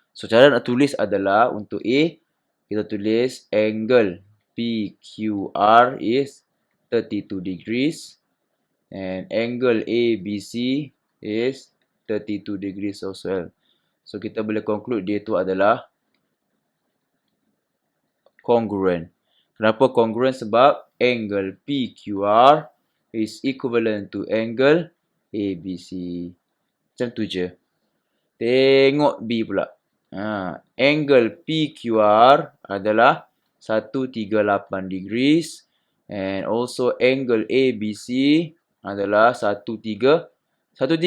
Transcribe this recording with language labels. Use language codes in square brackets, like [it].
[ms] So cara nak tulis adalah untuk A, kita tulis [en] angle PQR is 32 degrees. And angle ABC is 32 degrees as well. [ms] So kita boleh conclude dia tu adalah congruent. Kenapa congruent? Sebab angle PQR [en] is equivalent to angle ABC. [ms] Macam tu je. Tengok B pula. Angle PQR adalah 138 degrees. [en] And also angle ABC adalah 136.